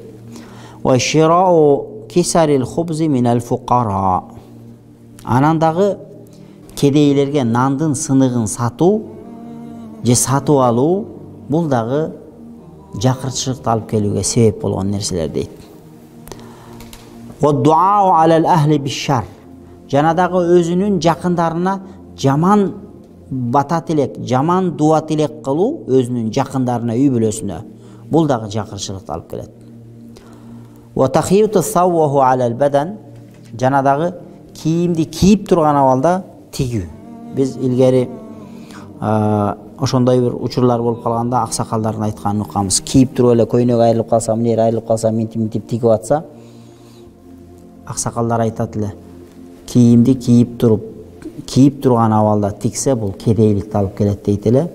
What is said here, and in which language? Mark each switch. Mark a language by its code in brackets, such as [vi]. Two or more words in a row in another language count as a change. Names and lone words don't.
[ar] وشراء كسر الخبز من الفقراء. [ky] Анан дагы кедейлерге нандын сыныгын сатуу же сатып алуу, бул дагы жакырчылыкты алып келүүгө себеп болгон нерселер дейт. [ar] والدعاء على الأهل بالشر. [ky] Жана дагы өзүнүн жакындарына жаман бата тилек, жаман дуа тилек кылуу, өзүнүн жакындарына, үй бүлөсүнө. Бул дагы жакырчылыкты алып келет. [ar] وخياطة الثوب على البدن. [ky] Жана дагы кийимди кийип турган абалда тигүү. Биз илгери ошондой бир учурлар болуп калганда аксакалдардын айтканын укканбыз. Кийип туруп эле көйнөк айрылып калса, мынер айрылып калса, минтип тигип атса, аксакалдар айтат эле: кийимди кийип турган абалда тиксе, бул кедейликти алып келет дейт эле.